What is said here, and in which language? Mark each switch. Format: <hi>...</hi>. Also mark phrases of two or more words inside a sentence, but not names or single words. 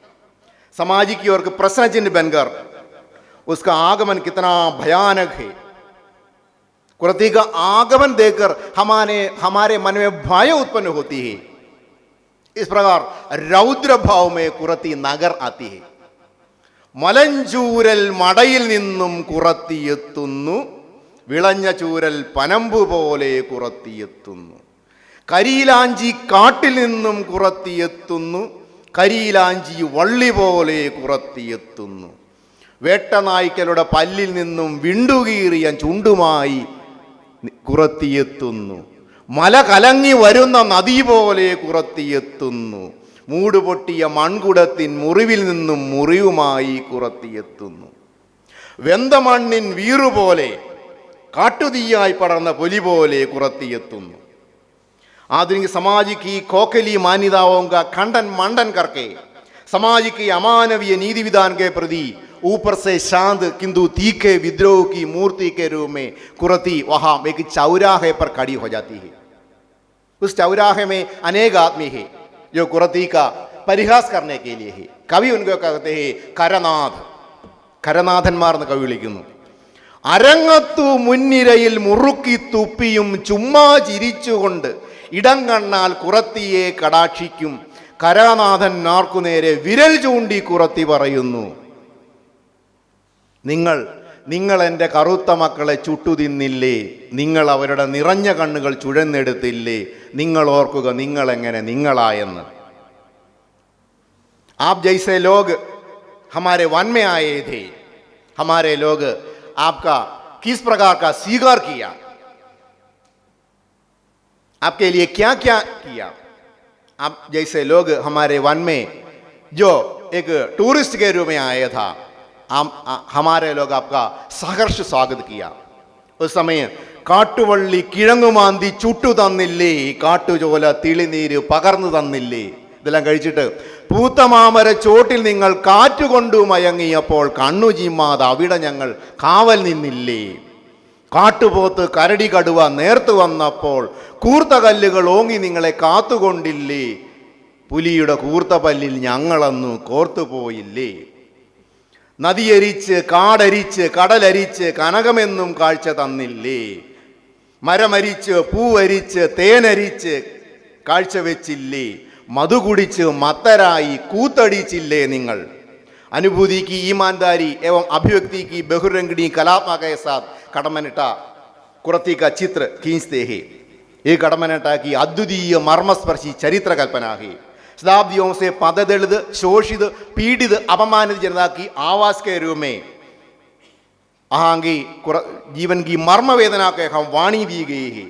<hi>समाज की ओर प्रश्न चिन्ह बनकर उसका आगमन कितना भयानक है. कुरती का आगमन देखकर हमारे मन में भय उत्पन्न होती है. इस प्रकार रौद्र भाव में कुरती नगर आती है.</hi> <ml>മലഞ്ചൂരൽ മടയിൽ നിന്നും കുറത്തിയെത്തുന്നു, വിളഞ്ഞ ചൂരൽ പനമ്പു പോലെ കുറത്തിയെത്തുന്നു. കരിയിലാഞ്ചി കാട്ടിൽ നിന്നും കുറത്തിയെത്തുന്നു, കരിയിലാഞ്ചി വള്ളി പോലെ കുറത്തിയെത്തുന്നു. വേട്ടനായ്ക്കളുടെ പല്ലിൽ നിന്നും വിണ്ടുകീറിയ ചുണ്ടുമായി കുറത്തിയെത്തുന്നു. മല കലങ്ങി വരുന്ന നദി പോലെ കുറത്തിയെത്തുന്നു. മൂടുപൊട്ടിയ മൺകുടത്തിൻ മുറിവിൽ നിന്നും മുറിവുമായി കുറത്തിയെത്തുന്നു. വെന്ത മണ്ണിൻ വീറുപോലെ കാട്ടുതീയായി പടർന്ന പൊലി പോലെ കുറത്തിയെത്തുന്നു.</ml> <hi>आधुनिक समाज की खोखली मान्यताओं का खंडन मंडन करके समाज की अमानवीय नीति विधान के प्रति ऊपर से शांत किंतु तीखे विद्रोह की मूर्ति के रूप में कुरती वहाँ एक चौराहे पर खड़ी हो जाती है. उस चौराहे में अनेक आदमी है जो कुरती का परिहास करने के लिए है. कवि उनको कहते हैं</hi> <ml>കരനാഥന്മാർ എന്ന് കവി വിളിക്കുന്നു. അരങ്ങത്തു മുൻനിരയിൽ മുറുക്കി തുപ്പിയും ചുമ്മാ ചിരിച്ചുകൊണ്ട് ഇടം കണ്ണാൽ കുറത്തിയെ കടാക്ഷിക്കും കരാനാഥൻ നാർക്കുനേരെ വിരൽ ചൂണ്ടി കുറത്തി പറയുന്നു, നിങ്ങൾ എൻ്റെ കറുത്ത മക്കളെ ചുട്ടുതിന്നില്ലേ, നിങ്ങൾ അവരുടെ നിറഞ്ഞ കണ്ണുകൾ ചുഴന്നെടുത്തില്ലേ, നിങ്ങൾ ഓർക്കുക നിങ്ങളെങ്ങനെ നിങ്ങളായെന്ന്.</ml> <hi>आप जैसे लोग हमारे वन में आए थे, हमारे लोग आपका किस प्रकार का स्वीकार किया, आपके लिए क्या क्या किया. आप जैसे लोग हमारे वन में जो एक टूरिस्ट के रूप में आया था, हमारे लोग आपका सहर्ष स्वागत किया. उस समय</hi> <ml>കാട്ടുവള്ളി കിഴങ്ങുമാന്തി ചുട്ടു തന്നില്ലേ, കാട്ടുചോല തിളിനീര് പകർന്നു തന്നില്ലേ, ഇതെല്ലാം കഴിച്ചിട്ട് പൂത്തമാമര ചോട്ടിൽ നിങ്ങൾ കാറ്റുകൊണ്ടു മയങ്ങിയപ്പോൾ കണ്ണു ചിമ്മാതെ അവിടെ ഞങ്ങൾ കാവൽ നിന്നില്ലേ, കാട്ടുപോത്ത് കരടി കടുവ നേർത്തു വന്നപ്പോൾ കൂർത്ത കല്ലുകൾ ഓങ്ങി നിങ്ങളെ കാത്തുകൊണ്ടില്ലേ, പുലിയുടെ കൂർത്ത പല്ലിൽ ഞങ്ങളന്നു കോർത്തുപോയില്ലേ, നദിയരിച്ച് കാടരിച്ച് കടലരിച്ച് കനകമെന്നും കാഴ്ച തന്നില്ലേ, മരമരിച്ച് പൂവരിച്ച് തേനരിച്ച് കാഴ്ചവെച്ചില്ലേ, മധു കുടിച്ച് മത്തരായി കൂത്തടിച്ചില്ലേ നിങ്ങൾ.</ml> <hi>अनुभूति की ईमानदारी एवं अभिव्यक्ति की बहुरंगनी कलात्मक के साथ कड़मनिटा कुरती का चित्र खींचते हैं. ये कड़मनिटा की अद्वितीय मर्मस्पर्शी चरित्र कल्पना है. शताब्दियों से पददलित शोषित पीड़ित अपमानित जनता की आवाज के रूप में यहाँ की जीवन की मर्म वेदना के हम वाणी दी गई है.</hi>